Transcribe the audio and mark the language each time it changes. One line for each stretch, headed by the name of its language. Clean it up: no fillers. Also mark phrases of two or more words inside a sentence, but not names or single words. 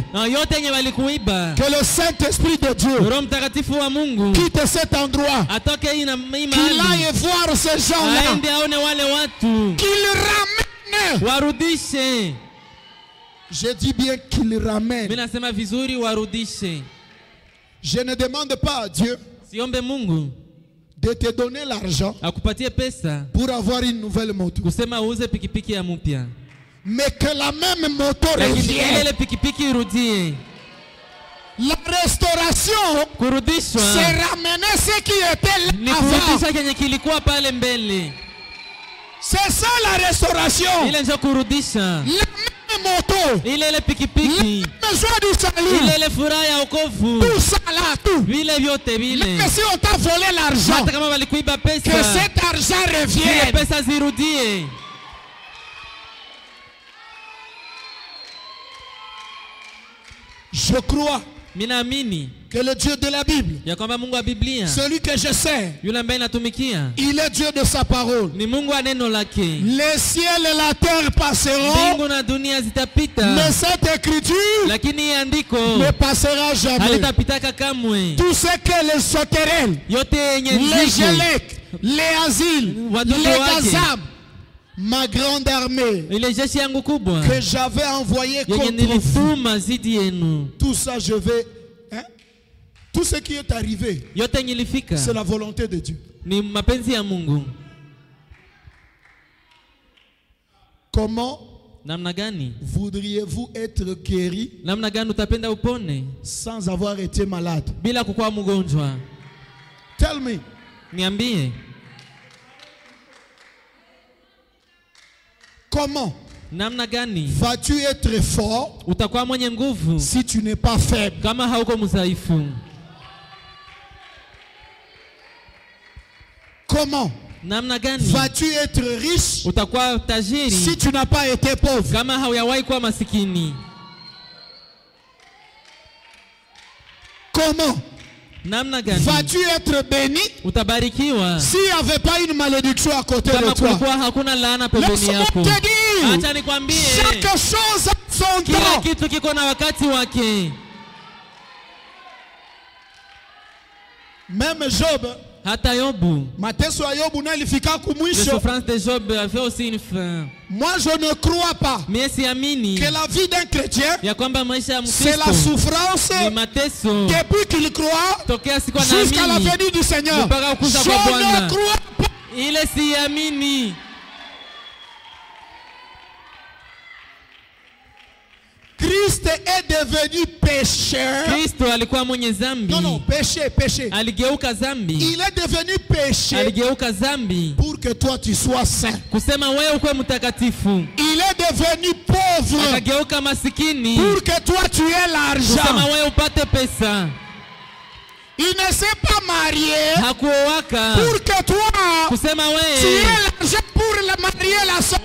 Swahili: na yote yenye walikuiba.
French: que le Saint-Esprit de Dieu
Swahili: Roho Mtakatifu wa Mungu
French: quitte cet endroit,
Swahili: atoke hii
French: qu'il
Swahili: mahali,
French: aille voir ces gens-là,
Swahili: aende aone wale watu,
French: qu'il ramène.
Swahili: warudishe.
French: Je dis bien qu'il ramène.
Swahili: Mimi nasema vizuri, warudishe.
French: Je ne demande pas à Dieu
Swahili: Siombe Mungu
French: de te donner l'argent
Swahili: akupatie pesa
French: pour avoir une nouvelle moto,
Swahili: kusema uuze pikipiki ya mpya,
French: mais que la même moto
Swahili: lakini
French: revienne.
Swahili: ile pikipiki irudie.
French: La restauration,
Swahili: Kurudishwa
French: c'est ramener ce qui était
Swahili: ni
French: là avant.
Swahili: kurudisha kenye kilikuwa pale mbele.
French: C'est ça la restauration.
Swahili: Ile ndio kurudisha
French: La même moto,
Swahili: ile pikipiki,
French: la joie du salut,
Swahili: ile furaha ya wokovu,
French: tout ça là, tout.
Swahili: vile vyote vile.
French: Mais si on t'a volé l'argent,
Swahili: Hata kama walikuiba
French: que
Swahili: pesa,
French: cet argent
Swahili: ile
French: revienne.
Swahili: pesa zirudie.
French: Je crois
Swahili: Minaamini
French: que le Dieu de la Bible,
Swahili: ya kwamba Mungu wa Biblia,
French: celui que je sais,
Swahili: yule ambaye natumikia,
French: il est Dieu de sa parole.
Swahili: ni Mungu wa neno lake.
French: Les ciels et la terre passeront,
Swahili: Mbingu na dunia zitapita,
French: mais cette écriture
Swahili: lakini hii andiko
French: ne passera jamais.
Swahili: halitapitaka kamwe.
French: Tout ce que les sauterelles,
Swahili: Yote yenye
French: les
Swahili: nzige,
French: Gélec, les Asiles,
Swahili: Watoto
French: les
Swahili: wake.
French: Gazam, ma grande armée
Swahili: ile jeshi yangu kubwa
French: que j'avais envoyée
Swahili: yenye
French: contre vous,
Swahili: nilituma zidi yenu,
French: tout ça je vais, hein? Tout ce qui est arrivé,
Swahili: yote yenye ilifika
French: c'est la volonté de Dieu.
Swahili: ni mapenzi ya Mungu.
French: Comment
Swahili: Namna gani?
French: voudriez-vous être guéri
Swahili: Namna gani utapenda upone
French: sans avoir été malade?
Swahili: bila kukuwa mgonjwa?
English: Tell me.
Swahili: Niambie,
French: Comment
Swahili: namna gani
French: vas-tu être fort
Swahili: utakuwa mwenye nguvu
French: si tu n'es pas faible?
Swahili: kama hauko mdhaifu?
French: Comment
Swahili: Namna gani
French: vas-tu être riche
Swahili: utakuwa tajiri
French: si tu n'as pas été pauvre?
Swahili: kama hauyawahi kuwa masikini?
French: Comment
Swahili: Namna gani
French: vas-tu être béni
Swahili: utabarikiwa
French: s'il n'y avait pas une malédiction à côté
Swahili: kama
French: de toi?
Swahili: kulikuwa hakuna laana pembeni
French: Laisse-moi
Swahili: yako?
French: te dire, dire,
Swahili: Acha nikwambie,
French: chaque chose a son
Swahili: kila
French: temps.
Swahili: kitu kiko na wakati wake.
French: Même Job,
Swahili: Hata Yobu, mateso ya Yobu na ilifika
French: les
Swahili: kumwisho.
French: souffrances de Job avaient aussi une fin. Moi je ne crois pas
Swahili: Mie siamini
French: que la vie d'un chrétien
Swahili: ya kwamba maisha ya
French: c'est la
Swahili: Mkristo
French: souffrance
Swahili: ni mateso
French: depuis qu'il croit
Swahili: tokea siku
French: jusqu'à la
Swahili: anaamini
French: venue du Seigneur.
Swahili: mpaka
French: Je
Swahili: kukuja kwa Bwana.
French: ne crois pas.
Swahili: Ile siamini.
French: Christ est devenu pécheur.
Swahili: Kristo alikuwa mwenye zambi.
French: Non, péché.
Swahili: Aligeuka zambi.
French: Il est devenu péché
Swahili: Aligeuka zambi
French: pour que toi tu sois saint.
Swahili: kusema wewe ukwe mtakatifu.
French: Il est devenu pauvre
Swahili: Akageuka masikini
French: pour que toi tu aies
Swahili: kusema
French: l'argent.
Swahili: wewe upate pesa.
French: Il ne s'est pas marié
Swahili: Hakuowaka
French: pour que toi
Swahili: kusema
French: tu
Swahili: wewe
French: aies l'argent pour le marier la soeur.